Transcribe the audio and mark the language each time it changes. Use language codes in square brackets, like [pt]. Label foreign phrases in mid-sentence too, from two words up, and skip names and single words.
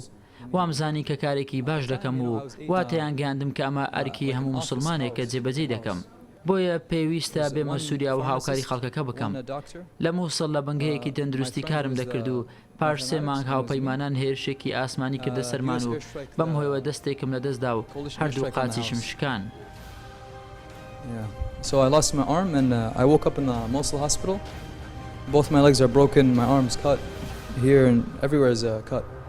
[ckb] وامزانی کە کارێکی باش دەکەم و واتەیان گەیاندم کە ئەمە ئەرکی هەموو موسڵمانێک کە جێبەجێ دەکەم. بۆیە پێویستە بێمە سووریا و هاوکاری خەڵکەکە بکەم. لە مووسڵ لە بنگەیەکی تەندروستی کارم دەکرد و پاش 3 مانگ هاوپەیمانان هێرشێکی ئاسمانی کردە سەرمان و بەم هۆیەوە دەستێکم لە دەستدا و هەردوو قاچیشم شکان. [en] So I lost my arm and I woke up in the Mosul hospital. Both my legs are broken, my arm's cut. Here and everywhere is cut.